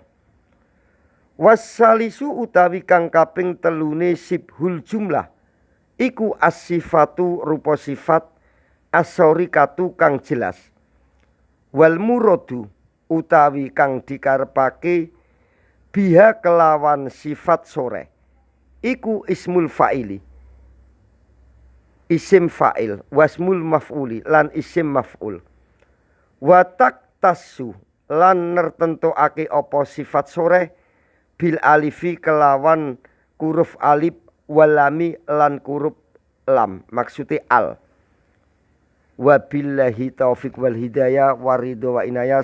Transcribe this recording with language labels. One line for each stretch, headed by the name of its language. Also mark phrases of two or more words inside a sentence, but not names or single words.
Javanese: Wassalisu utawi kang kaping telune
Arabic: شبه الجملة
Javanese: iku as-sifatu rupa sifat as-sorikatu kang jelas.
Arabic: والمراد
Javanese: utawi kang dikarepake biha kelawan sifat sore iku
Arabic: اسم الفاعل
Javanese: isim fa'il,
Arabic: واسم المفعول
Javanese: lan isim maf'ul.
Arabic: وتختص
Javanese: lan nertentuake apa sifat sore
Arabic: بالألف
Javanese: kelawan huruf alif walami lan huruf lam, maksude al.
Arabic: وبالله التوفيق والهداية والرضا والعناية.